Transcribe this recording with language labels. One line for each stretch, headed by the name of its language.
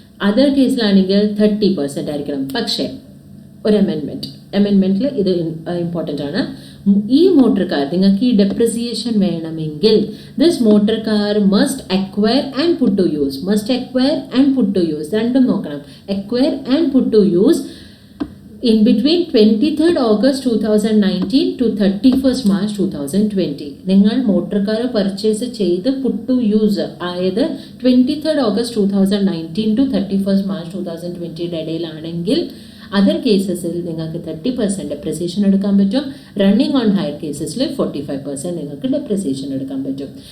Malayalam: Other കേസിലാണെങ്കിൽ 30% ആയിരിക്കണം. പക്ഷേ ഒരു അമെൻമെൻറ്റിൽ ഇത് ഇമ്പോർട്ടൻ്റ് ആണ്. ഈ മോട്ടോർ കാർ നിങ്ങൾക്ക് ഈ ഡെപ്രിസിയേഷൻ വേണമെങ്കിൽ
English: this motor car must acquire and put to use,
Malayalam: രണ്ടും നോക്കണം.
English: Acquire and put to use in between 23rd August 2019 to 31st March 2020.
Malayalam: നിങ്ങൾ മോട്ടോർ കാർ പർച്ചേസ് ചെയ്ത് പുട്ട് ടു യൂസ് ആയത് 23rd August 2019 to 31st March 2020 ഇടയിലാണെങ്കിൽ other കേസസിൽ നിങ്ങൾക്ക് 30% depreciation എടുക്കാൻ പറ്റും. Running on higher കേസസിൽ 45% നിങ്ങൾക്ക് depreciation എടുക്കാൻ പറ്റും.